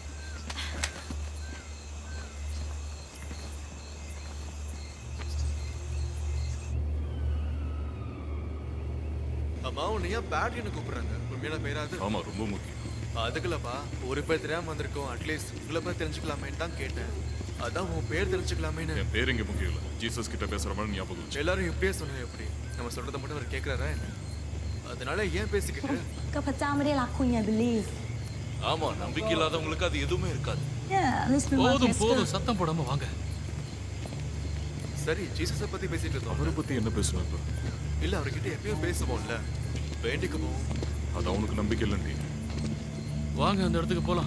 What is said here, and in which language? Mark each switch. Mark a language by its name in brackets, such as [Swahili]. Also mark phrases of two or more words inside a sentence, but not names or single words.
[Tamil] அம்மா, உன்னை ஏன் பேட்ரின்னு கூப்பிடுறாங்க? உண்மையான பேராது? ஆமா, ரொம்ப முக்கியம். அதுக்குலப்பா, ஒரு பேர் தெரியாம வந்திருக்கோம். அட்லீஸ்ட் உங்களை பேர் தெரிஞ்சுக்கலாமேன்னு தான் கேட்டேன். அதான் உன் பேர் தெரிஞ்சுக்கலாமேன்னு. என் பேர் இங்க முக்கியம் இல்ல, ஜீசஸ் கிட்ட பேசுற மாதிரி ஞாபகம் வச்சு. எல்லாரும் இப்படியே சொன்னது எப்படி? நம்ம சொல்றத மட்டும் அவர் கேட்கறாரா என்ன? அதனால ஏன் பேசிக்கிட்டு? [Thai] ก็พระเจ้าไม่ได้รักคุณไงบิลลี่ [Tamil] ஆமா, நம்பிக்கை இல்லாதவங்களுக்கு அது எதுவுமே இருக்காது. போதும் போதும், சத்தம் போடாம வாங்க. சரி, ஜீசஸை பத்தி பேசிட்டு இருந்தோம். அவரை பத்தி என்ன பேசணும் இப்ப? இல்ல, அவர்கிட்ட எப்பயும் பேசுவோம்ல, வேண்டிக்குவோம். அது அவனுக்கு நம்பிக்கை இல்லைன்னு. வாங்க, அந்த இடத்துக்கு போலாம்.